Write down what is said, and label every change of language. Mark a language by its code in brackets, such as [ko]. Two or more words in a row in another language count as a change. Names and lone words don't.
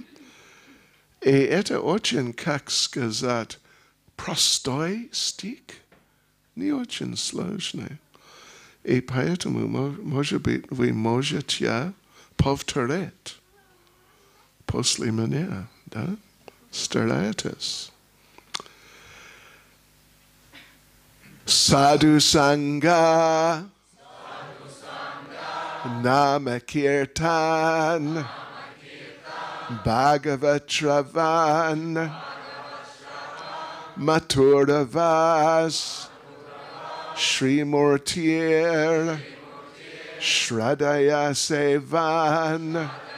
[ru] И это очень, как сказать, простой стих, не очень сложный. И поэтому, может быть, вы можете повторять после меня, да? Старайтесь. [bn] সাধু সঙ্গ, নাম কীর্তন, ভাগবত শ্রবণ, মথুরাবাস, শ্রীমূর্তির শ্রদ্ধায় সেবন,